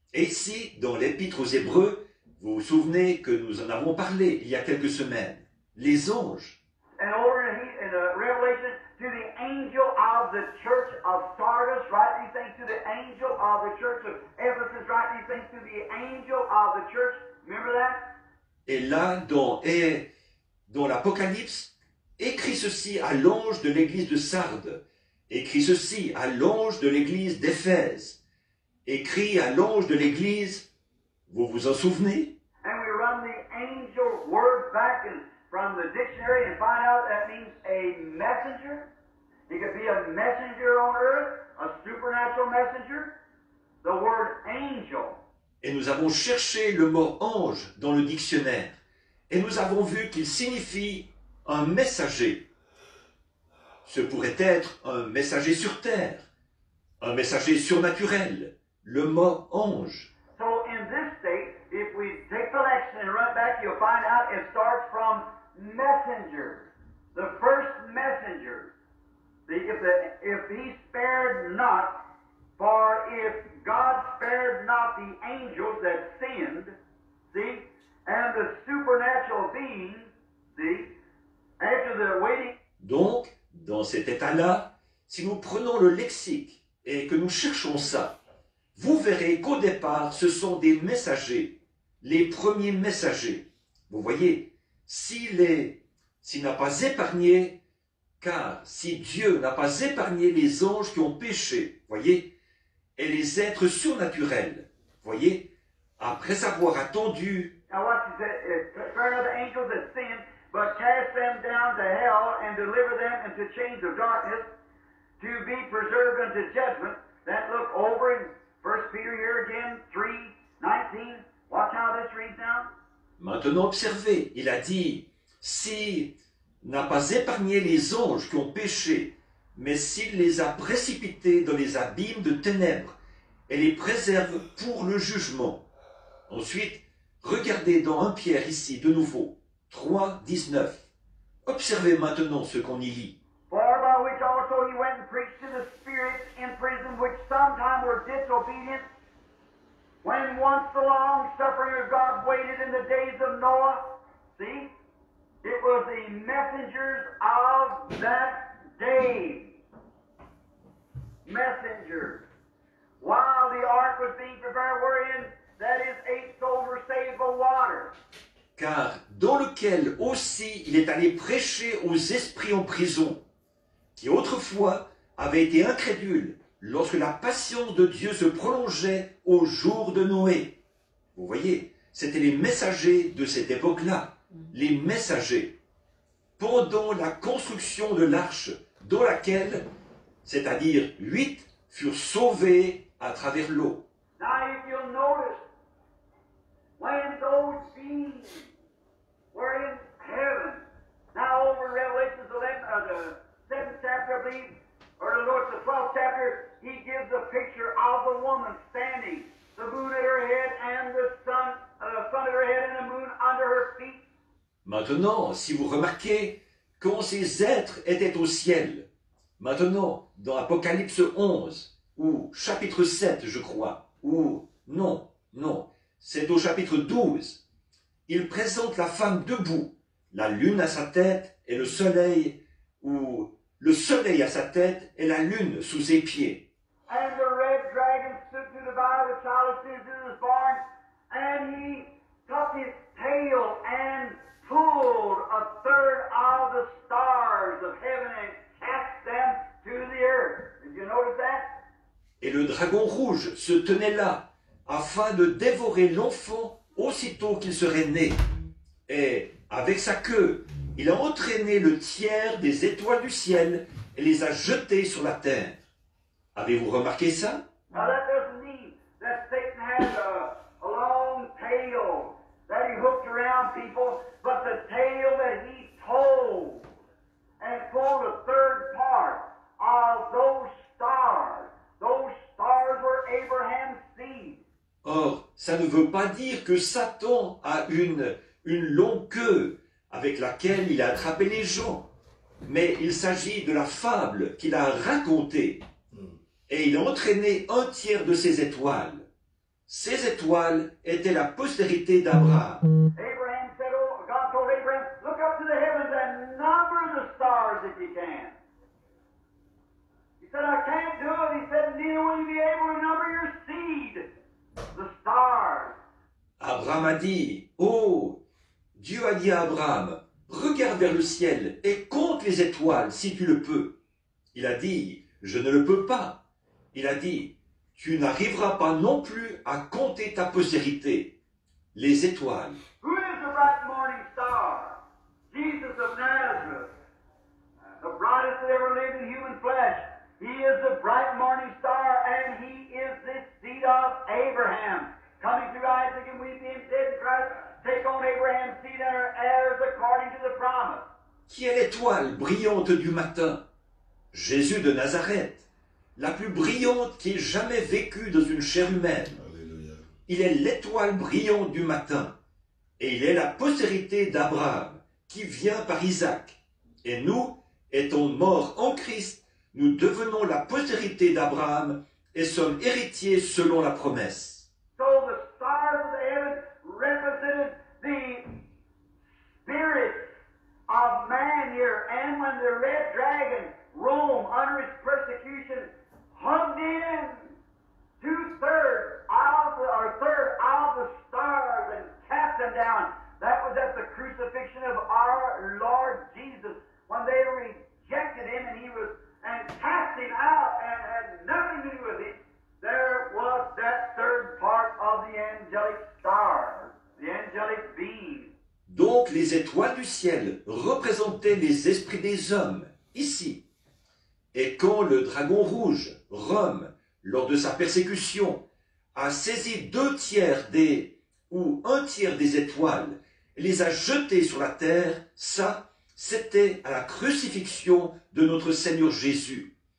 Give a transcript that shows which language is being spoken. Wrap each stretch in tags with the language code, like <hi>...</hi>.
<fr>Et ici, dans l'Épître aux Hébreux, vous vous souvenez que nous en avons parlé il y a quelques semaines. Les anges.</fr> <en>And over in Revelation, to the angel of the church of Sardis, write these things. To the angel of the church of Ephesus, write these things. To the angel of the church. Remember that?</en> <fr>Et là, dans l'Apocalypse, écrit ceci à l'ange de l'église de Sardes, écrit ceci à l'ange de l'église d'Éphèse, écrit à l'ange de l'église, vous vous en souvenez?</fr> <en>And we run the angel word back from the dictionary and find out that means a messenger. It could be a messenger on earth, a supernatural messenger. The word angel.</en> <fr>Et nous avons cherché le mot ange dans le dictionnaire. Et nous avons vu qu'il signifie un messager. Ce pourrait être un messager sur terre, un messager surnaturel, le mot ange.</fr> <en>So in this state, if we take the lection and run back, you'll find out it starts from messenger, the first messenger. If he spared not, for if God spared not the angels that sinned, see, and the supernatural beings, see, after the waiting.</en> <fr>Donc, dans cet état-là, si nous prenons le lexique et que nous cherchons ça, vous verrez qu'au départ, ce sont des messagers, les premiers messagers. Vous voyez, s'il n'a pas épargné, car si Dieu n'a pas épargné les anges qui ont péché, voyez, et les êtres surnaturels, voyez, après avoir attendu.</fr> <en>Now watch it. Turn of the angels that sinned, but cast them down to hell and deliver them into chains of darkness to be preserved unto judgment. Then look over in 1 Peter here again, 3:19. Watch how this reads now.</en> <fr>Maintenant observez, il a dit, si n'a pas épargné les anges qui ont péché, mais s'il les a précipités dans les abîmes de ténèbres et les préserve pour le jugement. Ensuite, regardez dans 1 Pierre ici, de nouveau, 3:19. Observez maintenant ce qu'on y lit.</fr> <en>For by which also he went and preached to the spirits in prison, which sometime were disobedient, when once the long suffering of God waited in the days of Noah. See? It was the messengers of that day. Messengers. While the ark was being prepared, wherein, that is, 8 souls were saved by water.</en> <fr>Car dans lequel aussi il est allé prêcher aux esprits en prison, qui autrefois avaient été incrédules lorsque la patience de Dieu se prolongeait au jour de Noé. Vous voyez, c'étaient les messagers de cette époque-là, les messagers, pendant la construction de l'arche, dans laquelle, c'est-à-dire 8, furent sauvés à travers l'eau.</fr> <en>Now, if you'll notice, when those beings were in heaven, now over in Revelation 11, the 7th chapter, I believe, or the 12th chapter, he gives a picture of the woman standing, the moon at her head and the sun at her head and the moon under her feet.</en> <fr>Maintenant, si vous remarquez, quand ces êtres étaient au ciel, maintenant, dans Apocalypse 11, ou chapitre 7, je crois, ou non, c'est au chapitre 12, il présente la femme debout, la lune à sa tête et le soleil, ou le soleil à sa tête et la lune sous ses pieds.</fr> <en>And the red dragon stood to devour the child of sin who was born, and he took his tail and pulled a third of the stars of heaven and cast them to the earth. Did you notice that?</en> <fr>Et le dragon rouge se tenait là, afin de dévorer l'enfant aussitôt qu'il serait né. Et, avec sa queue, il a entraîné le tiers des étoiles du ciel et les a jetées sur la terre. Avez-vous remarqué ça?</fr> <en>Now that doesn't mean that Satan has a long tail that he hooked around people, but the tail that he told and pulled a third part of those stars. Those stars were Abraham's seed.</en> <fr>Or, ça ne veut pas dire que Satan a une longue queue avec laquelle il a attrapé les gens. Mais il s'agit de la fable qu'il a racontée. et il a entraîné un tiers de ses étoiles. Ces étoiles étaient la postérité d'Abraham.</fr> <en>Abraham said, oh, God told Abraham, look up to the heavens and number the stars if you can. He said, I can't do it. He said, neither will you be able to number your seed, the stars.</en> <fr>Abraham a dit, oh, Dieu a dit à Abraham, regarde vers le ciel et compte les étoiles si tu le peux. Il a dit, je ne le peux pas. Il a dit, tu n'arriveras pas non plus à compter ta postérité, les étoiles.</fr> <en>Who is the bright morning star? Jesus of Nazareth, the brightest that ever lived in human flesh. He is the bright morning star, and he is the seed of Abraham. Coming through Isaac, and we being dead in Christ, take on Abraham's seed and our heirs according to the promise.</en> <fr>Qui est l'étoile brillante du matin? Jésus de Nazareth, la plus brillante qui ait jamais vécu dans une chair humaine. Alléluia. Il est l'étoile brillante du matin, et il est la postérité d'Abraham, qui vient par Isaac. Et nous, étant morts en Christ, nous devenons la postérité d'Abraham et sommes héritiers selon la promesse.</fr> <en>So the stars of the heaven represented the spirit of man here. And when the red dragon, Rome, under its persecution, hugged in two-thirds out of the stars and cast them down, that was at the crucifixion of our Lord Jesus, when they rejected him and cast him out and had nothing to do with him. There was that third part of the angelic stars, the angelic beings.</en> <fr>Donc les étoiles du ciel représentaient les esprits des hommes, ici. Et quand le dragon rouge, Rome, lors de sa persécution, a saisi 2/3 ou 1/3 des étoiles et les a jetées sur la terre, ça, c'était à la crucifixion de notre Seigneur Jésus.</fr>